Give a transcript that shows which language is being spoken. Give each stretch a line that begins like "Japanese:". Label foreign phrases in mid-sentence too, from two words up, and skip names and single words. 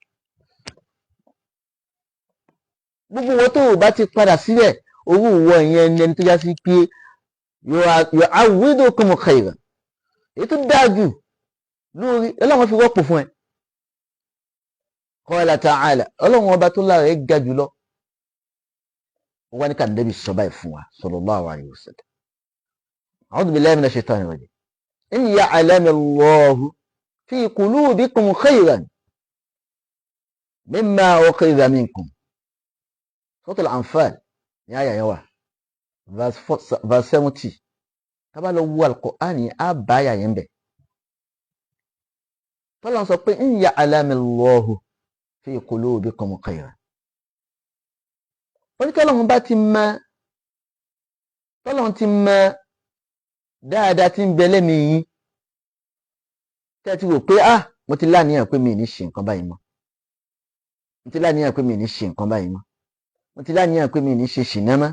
Yoruba: Gbogbo wọn tó o bá ti padà síbẹ̀, owó ìwọ ìyẹn ni ẹni tó já sí pé
Arabic: يعوضكم خيرا,
Yoruba: èyí tó dáa jù lórí Ọlọ́run fi rọ́pò fún ẹ.
Arabic: قال تعالى,
Yoruba: Ọlọ́run ọba tó lára ẹ̀ ga jù lọ, ó wá ní ká Ànábì sọ báyìí fún wa
Arabic: صلى الله عليه وسلم. أعوذ بالله من الشيطان الرجيم. إن يعلم الله في قلوبكم خيرا مما أخذ منكم.
Yoruba: Suratul Anfal ní àyà yẹn wà, verse 70. Tá bá lọ wo Al-Qur'an ní àbá àyà yẹn bẹ̀. Tọ́lọ́run sọ pé
Arabic: إن يعلم الله في قلوبكم خيرا.
Yoruba: Ó ní tọ́lọ́run bá ti mọ̀, tọ́lọ́run ti mọ̀ dáadáa tí ń bẹ lẹ́mìí yín, tẹ́ ti rò pé mo ti láníyàn pé mi ní ṣe nǹkan báyìí mọ́, mo ti láníyàn pé mi ní ṣe nǹkan báyìí mọ́, mo ti láníyàn pé mi ní ṣe ṣìnà mọ́.